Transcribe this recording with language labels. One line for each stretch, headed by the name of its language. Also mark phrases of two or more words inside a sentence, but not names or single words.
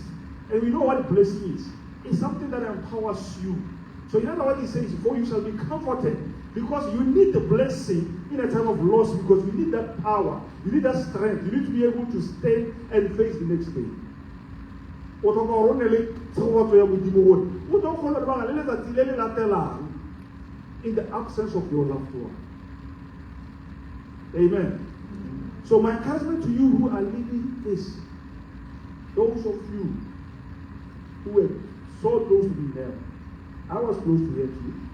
English: And we know what blessing is. It's something that empowers you. So in other words, it says, for you shall be comforted. Because you need the blessing in a time of loss, because you need that power, you need that strength, you need to be able to stand and face the next day.
Tswana: o tlhoka gore o ne le tshegobatso ya modimo gore o tlo kgona lebaka le letsatsi le le latelang
English: in the absence of your loved one. Amen. So my encouragement to you who are living is those of you who were so close to me there. I was close to her too.